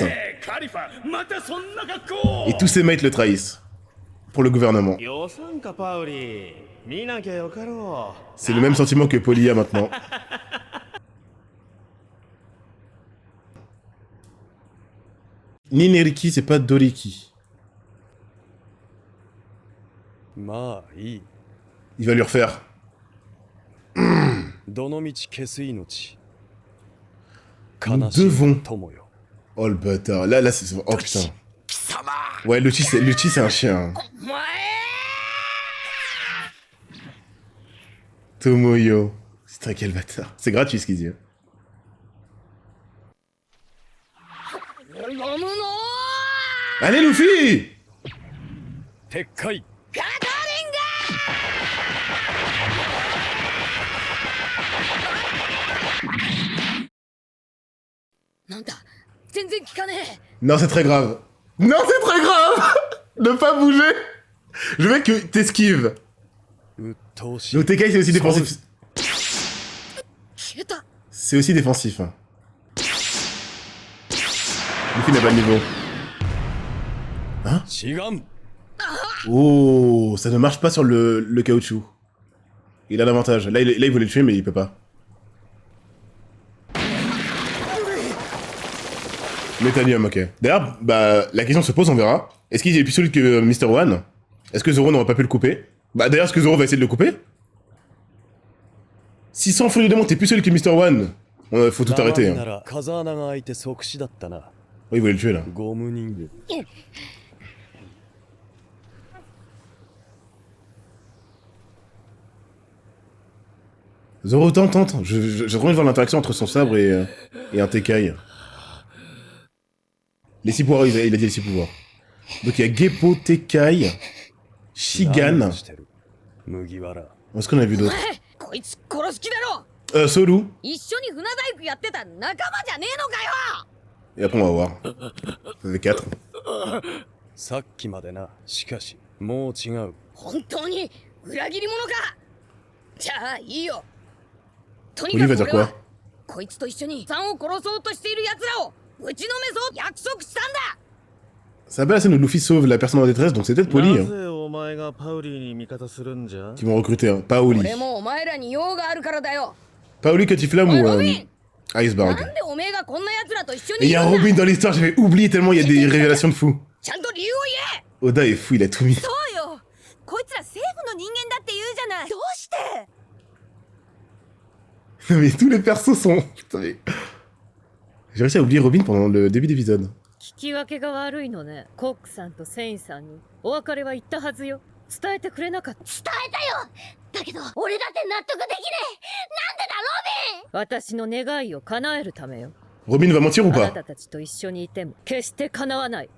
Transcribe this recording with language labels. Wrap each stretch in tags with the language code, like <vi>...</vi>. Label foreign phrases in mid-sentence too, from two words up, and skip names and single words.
<ja>カリファ、またそんな格好。</ja> <fr>Et tous ces mates le trahissent. Pour le gouvernement.</fr> <ja>予算かパウリー見なきゃよかろう</ja> <fr>C'est le même sentiment que Paulie a maintenant. Nineriki, c'est pas Doriki.</fr> <ja>まあいい。</ja> <fr>Il va lui refaire.</fr> <ja>どの道消す命。</ja> <fr>Nous</fr> <ja>悲しい</ja> <fr>devons.</fr> <ja>友よ。</ja> <fr>Oh le bâtard. Là, c'est... Oh putain. Ouais, Luchi, c'est un chien.</fr> <ja>お前 Tomoyo.</ja> <fr>Putain, quel bâtard. C'est gratuit ce qu'il dit.</fr> <ja>飲むの</ja> <fr>Allez, Luffy!</fr> <ja>撤回。ガトリングなんだ全然効かねえ</ja> <fr>Non, c'est très grave. Non, c'est très grave! Ne pas bouger! Je veux que t'esquives.</fr> <ja>鬱陶しい。</ja> <fr>Le Tekai, c'est aussi défensif.</fr> <ja>消えた</ja> <fr>C'est aussi défensif. Hein. Luffy n'a pas de niveau.</fr> <ja>違う。</ja> <fr>Oh, ça ne marche pas sur le caoutchouc. Il a l'avantage. Là, il voulait le tuer, mais il peut pas. Métanium, ok. D'ailleurs, bah, la question se pose, on verra. Est-ce qu'il est plus solide que Mr. One? Est-ce que Zoro n'aurait pas pu le couper? Bah, d'ailleurs, est-ce que Zoro va essayer de le couper? Si sans fruit du démon, t'es plus solide que Mr. One, faut tout arrêter.</fr> <ja>な</ja> <fr>Hein.</fr> <ja>ら風穴が開いて即死だったな。</ja> <fr>Oui, il voulait le tuer, là.</fr> <ja>ゴム人間。</ja> <fr>Zoro, tente. J'ai trop envie de voir l'interaction entre son sabre et un Tekai. Les 6 pouvoirs, il a dit les 6 pouvoirs. Donc il y a Geppo, Tekai, Shigan.</fr> <ja>何をしてる麦わら。</ja> <fr>Est-ce qu'on a vu</fr> <ja>お</ja> <fr>d'autres?</fr> <ja>前こいつ殺す気だろ</ja> <fr>Solu.</fr> <ja>一緒に船大工やってた仲間じゃねえのかよ</ja> <fr>Et après on va voir. Ça fait 4.</fr> <ja>さっきまでな。しかしもう違う。本当に裏切り者か。じゃあいいよ。とに</ja> <fr>Oli</fr> <ja>か</ja> <fr>va</fr> <ja>く</ja> <fr>dire</fr> <ja>俺は</ja> <fr>quoi</fr> <ja>こいつと一緒にさんを殺そうとしている奴らを打ちのめそう約束したんだ。</ja> <fr>Ça va la scène où Luffy sauve la personne en détresse, donc c'est peut-être Poli</fr> <ja>な</ja> <fr>hein,</fr> <ja>ぜお前がパウリーに味方するんじゃ</ja> <fr>qui vont recruter, hein. Pas Oli.</fr> <ja>俺もお前らに用があるからだよ。</ja> <fr>Pas Oli Catiflamme</fr> <ja>おい</ja> <fr>ou</fr> <ja>ロビン、</ja> <fr>Iceberg.</fr> <ja>なんでおめえがこんな奴らと一緒</ja> <fr>Et</fr> <ja>に</ja> <fr>il</fr> <ja>い</ja> <fr>y a</fr> <ja>るんだ。</ja> <fr>Robin dans l'histoire, j'avais oublié tellement il y a des révélations de fou.</fr> <ja>ちゃんと理由を言え。</ja> <fr>Oda est fou, il a tout mis.</fr> <ja>そうよ。こいつら政府の人間だって言うじゃない。どうして？</ja> <fr>Mais tous les persos sont... Putain, mais... J'ai réussi à oublier Robin pendant le début d'épisode.</fr> <ja>聞き分けが悪いのね。コックさんとセインさんにお別れは言ったはずよ。伝えてくれなかった。伝えたよ。だけど俺だって納得できねえ。なんでだロビン。私の願いを叶えるためよ。</ja> <fr>Robin va mentir ou</fr> <ja>あな</ja> <fr>pas</fr> <ja>たたちと一緒にいても決して叶わない。</ja>